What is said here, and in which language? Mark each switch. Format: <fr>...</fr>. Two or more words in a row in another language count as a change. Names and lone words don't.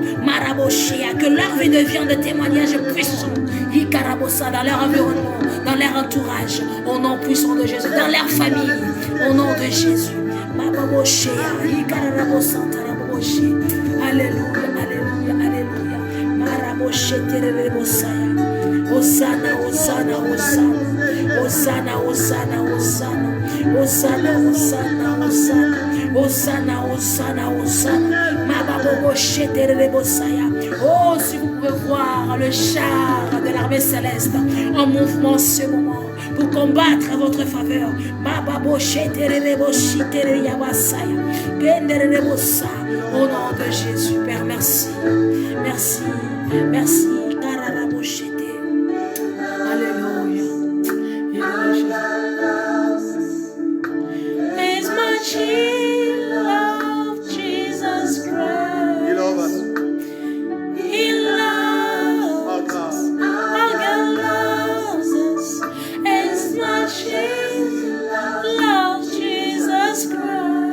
<fr>Que leur vie devienne de témoignages puissants dans leur environnement, dans leur entourage, au nom puissant de Jésus, dans leur famille, au nom de Jésus. Alléluia, alléluia, alléluia. Hosanna, Hosanna, Hosanna. Hosanna, Hosanna, Hosanna. Hosanna, Hosanna, Hosanna. Hosanna, Hosanna, Hosanna. Mababobo sheterebosaya. Oh, si vous pouvez voir le char de l'armée céleste en mouvement en ce moment pour combattre à votre faveur. Mababo sheterebositerebosaya. Genderebosa. Au nom de Jésus, Père, merci. Merci. Merci. Kararaboshete. Alléluia.</fr> <en>It's my child of Jesus Christ. He loves us. He loves Our God. our God loves us. It's my child of Jesus Christ.</en>